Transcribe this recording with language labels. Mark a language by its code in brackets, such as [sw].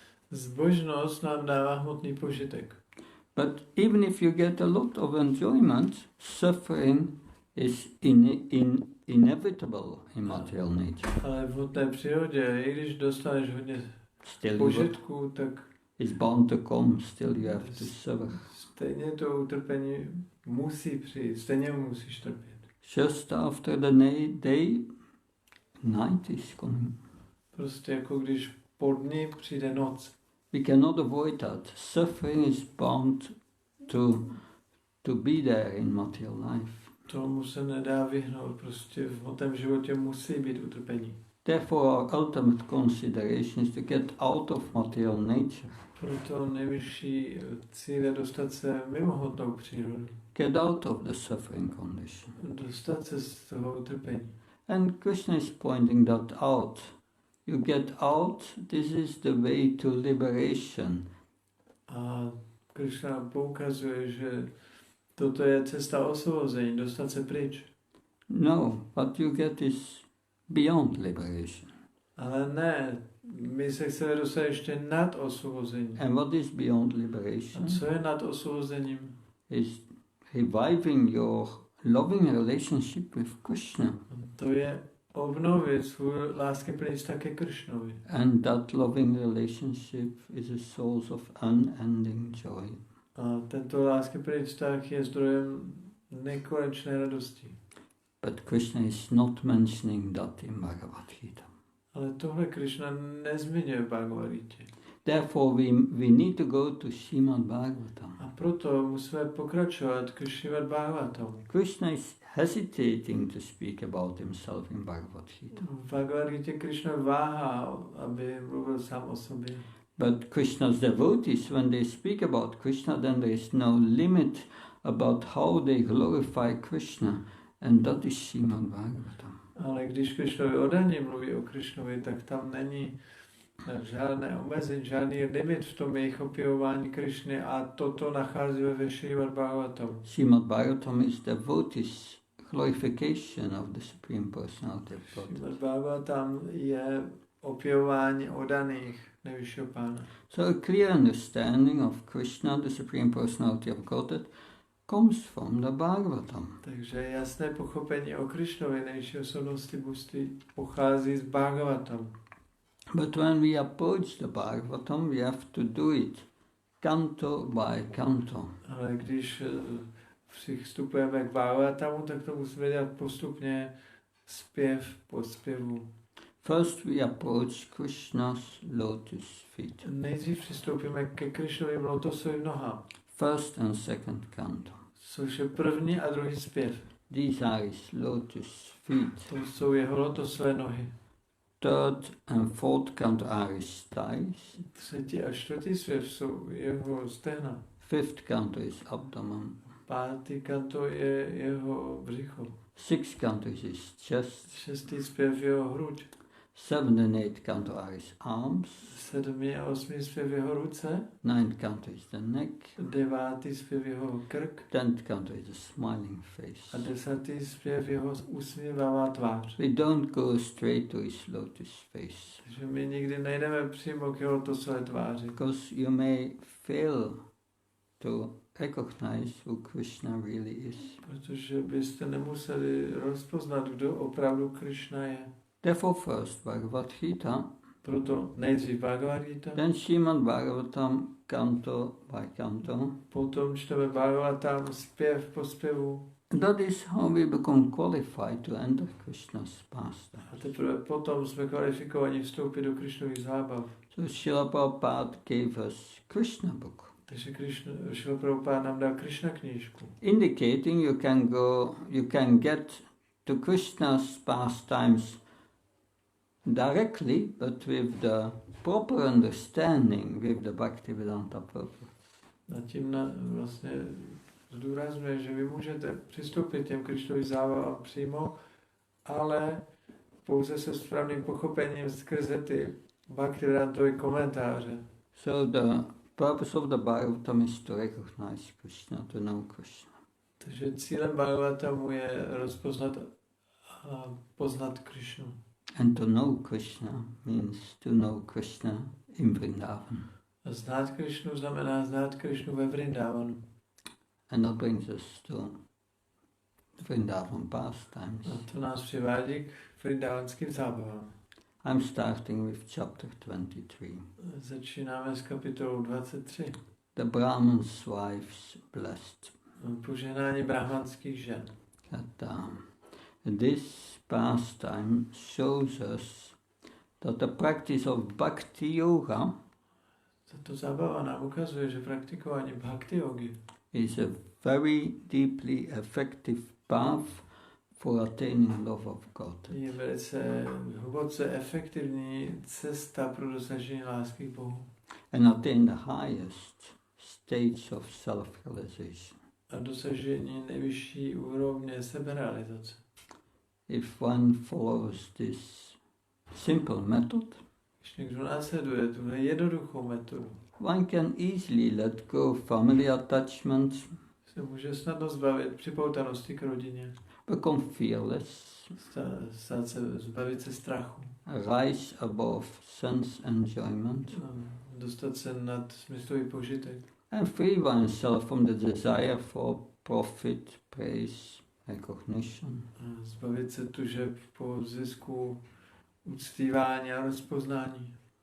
[cs] Zbožnost nám dává hmotný požitek. [en] But even if you get a lot of enjoyment, suffering is inevitable in material nature. [cs] Ale v hmotné přírodě, i když dostaneš hodně požitku, tak [en] it's bound to come, still you have to suffer. [cs] Stejně to utrpení musí přijít, stejně musíš trpět. [en] Just after the day, night is coming. [cs] Prostě jako když po dni přijde noc. [en] We cannot avoid that. Suffering is bound to be there in material life. [cs] Tomu se nedá vyhnout, prostě v hmotném životě musí být utrpení. [en] Therefore our ultimate consideration is to get out of material nature. [cs] Proto nejvyšší cíl je dostat se mimo hmotnou přírodu. [en] Get out of the suffering condition. [cs] Dostat se z toho utrpení. [en] And Krishna is pointing that out. You get out, this is the way to liberation. [cs] A Krishna poukazuje, že toto je cesta osvobození, dostat se pryč. [en] No, what you get is beyond liberation. [cs] Ale ne, my se chceme dostat ještě nad osvobození. [en] And what is beyond liberation? [cs] A co je nad osvobozením? [en] Is reviving your loving relationship with Krishna. [cs] To je obnovit svůj láskyplný vztah ke Krishnovi. [en] And that loving relationship is a source of unending joy. [cs] A tento láskyplný vztah je zdrojem nekonečné radosti. [en] But Krishna is not mentioning that in Bhagavad Gita. [cs] Ale tohle Krishna nezmiňuje v Bhagavad Gita. [en] Therefore we need to go to Srimad Bhagavatam. [cs] A proto musíme pokračovat k Srimad Bhagavatam. [en] Krishna is hesitating to speak about himself in Bhagavad Gita. [cs] V Bhagavad Gita Krishna váhá, aby mluvil sám o sobě. [en] But Krishna's devotees, when they speak about Krishna, then there is no limit about how they glorify Krishna. And that is Srimad Bhagavatam. [cs] Ale když Krišnovi oddaní mluví o Krišnovi, tak tam není žádné omezení, žádný limit v tom jejich opěvování Krišny a toto nacházíme ve Srimad Bhagavatam. [en] Srimad Bhagavatam is devotees' glorification of the Supreme Personality of Godhead. [cs] Srimad Bhagavatam je opěvování oddaných nejvyššího Pána. [en] So a clear understanding of Krishna, the Supreme Personality of Godhead, comes from the Bhagavatam. [cs] Takže jasné pochopení o Krišnovi, nejvyšší osobnosti božství, pochází z Bhagavatam. [en] But when we approach the Bhagavatam, we have to do it canto by canto. [cs] Ale když přistupujeme k Bhagavatamu, tak to musíme dělat postupně, zpěv po zpěvu. [en] First we approach Krishna's lotus feet. [cs] Nejdřív přistoupíme ke Krišnovým lotosovým nohám. [en] First and second canto. [cs] Což je první a druhý zpěv. [en] These are his lotus feet. [cs] To jsou jeho lotosové nohy. [en] Third and fourth canto are his thighs. [cs] Třetí a čtvrtý zpěv jsou jeho stehna. [en] Fifth canto is abdomen. [cs] Pátý kanto je jeho břicho. [en] Sixth canto is his chest. [cs] Šestý zpěv jeho hruď. [en] Seventh and eighth canto are his arms. [cs] Sedmý a osmý zpěv jeho ruce. [en] Ninth canto is the neck. [cs] Devátý zpěv jeho krk. [en] Tenth canto is the smiling face. [cs] A desátý zpěv jeho usmívavá tvář. [en] We don't go straight to his lotus face. [cs] Takže my nikdy nejdeme přímo k jeho lotosové tváři. [en] Because you may fail to recognize who Krishna really is. [cs] Protože byste nemuseli rozpoznat, kdo opravdu Krishna je. [en] Therefore first Bhagavad Gita, [cs] Proto nejdřív Bhagavad Gita, [en] then Srimad Bhagavatam canto by canto. [cs] potom čteme Bhagavatam zpěv po zpěvu. [en] That is how we become qualified to enter Krishna's pastime. [cs] A teprve potom jsme kvalifikovaní vstoupit do Krishnových zábav. [en] So Srila Prabhupada gave us Krishna book, [cs] Takže Srila Prabhupada nám dal Krishna knížku, [en] indicating you can get to Krishna's pastimes directly, but with the proper understanding with the Bhaktivedanta purpose. [cs] A tím vlastně zdůrazňuje, že vy můžete přistoupit těm Krishnovým zábavám přímo, ale pouze se správným pochopením skrze ty Bhaktivedantové komentáře. [en] So the purpose of the Bhagavatam is to recognize Krishna, to know Krishna. [cs] Takže cílem Bhagavatamu je rozpoznat a poznat Krishnu. [en] And to know Krishna means to know Krishna in Vrindavan. [cs] A znát Krishnu znamená znát Krishnu ve Vrindavanu. [en] And that brings us to Vrindavan pastimes. [cs] A to nás přivádí k vrindavanským zábavám. [en] I'm starting with chapter 23. [cs] Začínáme s kapitolou 23. [en] The Brahman's wives blessed. [cs] Požehnání brahmanských žen. [en] This pastime shows us that the practice of bhakti yoga [cs] Tato zábava nám ukazuje, že praktikování bhakti yogi [en] is a very deeply effective path for attaining love of God. [cs] je velice hluboce efektivní cesta pro dosažení lásky k Bohu. [en] And attain the highest stage of self-realization. [cs] A dosažení nejvyšší úrovně seberealizace. [en] If one follows this simple method, [cs] Když někdo následuje tuhle jednoduchou metodu, [en] one can easily let go of family attachments, [cs] se může snadno zbavit připoutanosti k rodině, [en] become fearless, [cs] zbavit se strachu, [en] rise above sense enjoyment, [cs] dostat se nad smyslový požitek [en] and free oneself from the desire for profit, praise, recognition. [cs] a zbavit se tužeb po zisku, uctívání a rozpoznání.